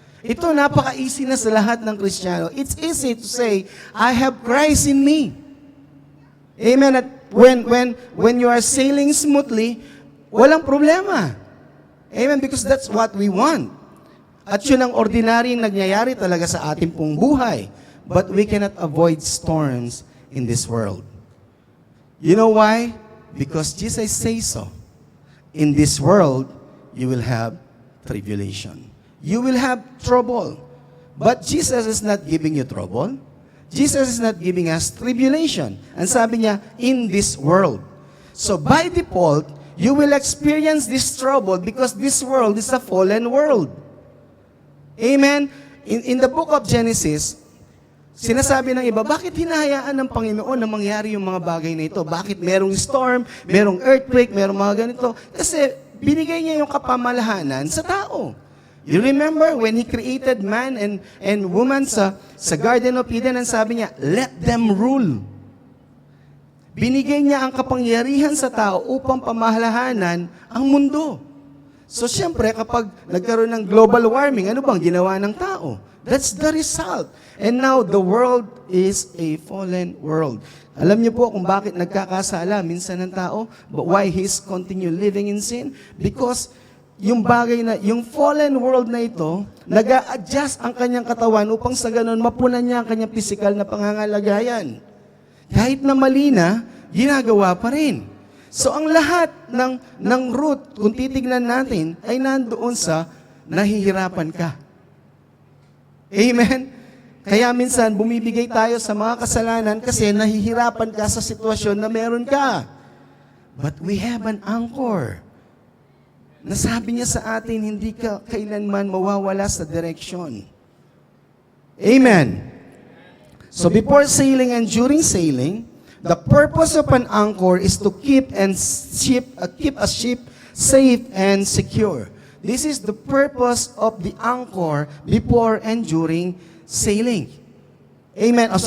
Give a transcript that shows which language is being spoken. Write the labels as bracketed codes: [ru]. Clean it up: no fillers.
[tl] Ito, napaka-easy na sa lahat ng Kristiyano. [en] It's easy to say, I have Christ in me. Amen. At when you are sailing smoothly, [tl] walang problema. [en] Amen. Because that's what we want. [tl] At yun ang ordinaryong nagyayari talaga sa ating pong buhay. [en] But we cannot avoid storms in this world. You know why? Because Jesus says so. In this world, you will have tribulation. You will have trouble. But Jesus is not giving you trouble. Jesus is not giving us tribulation. [tl] Ang sabi niya, [en] in this world. So by default, you will experience this trouble because this world is a fallen world. Amen? In the book of Genesis, [tl] sinasabi ng iba, bakit hinahayaan ng Panginoon na mangyari yung mga bagay na ito? Bakit merong storm, merong earthquake, merong mga ganito? Kasi binigay niya yung kapamalahanan sa tao. [en] You remember when He created man and woman sa Garden of Eden, and [tl] sabi niya, [en] let them rule. [tl] Binigay niya ang kapangyarihan sa tao upang pamahalahanan ang mundo. So siyempre, kapag nagkaroon ng global warming, ano bang ginawa ng tao? [en] That's the result. And now, the world is a fallen world. [tl] Alam niyo po kung bakit nagkakasala minsan ng tao? [en] But why he's continue living in sin? [tl] Because yung bagay na, yung fallen world na ito, nag-a-adjust ang kanyang katawan upang sa ganun mapunan niya ang kanyang physical na pangangalagayan. Kahit na mali na, ginagawa pa rin. So ang lahat ng root, kung titignan natin, ay nandoon sa nahihirapan ka. Amen? Kaya minsan, bumibigay tayo sa mga kasalanan kasi nahihirapan ka sa sitwasyon na meron ka. [en] But we have an anchor. [tl] Nasabi niya sa atin, hindi ka kailanman mawawala sa direksyon. Amen? [en] So before sailing and during sailing, the purpose of an anchor is to keep a ship safe and secure. This is the purpose of the anchor before and during sailing. Amen.